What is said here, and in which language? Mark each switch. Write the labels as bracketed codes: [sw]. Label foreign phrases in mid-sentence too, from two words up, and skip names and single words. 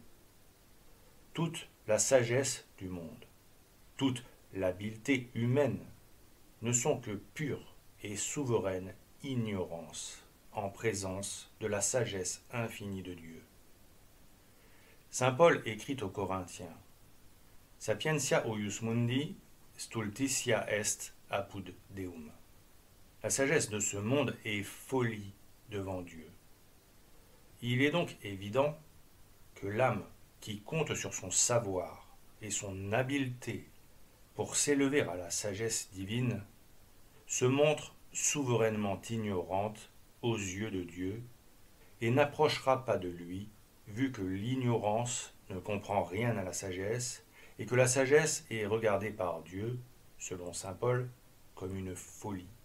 [fr] Toute la sagesse du monde, toute l'habileté humaine ne sont que pure et souveraine ignorance en présence de la sagesse infinie de Dieu. Saint Paul écrit aux Corinthiens: [la] Sapientia huius mundi stultitia est apud Deum. [fr] La sagesse de ce monde est folie devant Dieu. Il est donc évident que l'âme qui compte sur son savoir et son habileté pour s'élever à la sagesse divine se montre souverainement ignorante aux yeux de Dieu et n'approchera pas de lui, vu que l'ignorance ne comprend rien à la sagesse et que la sagesse est regardée par Dieu, selon saint Paul, comme une folie.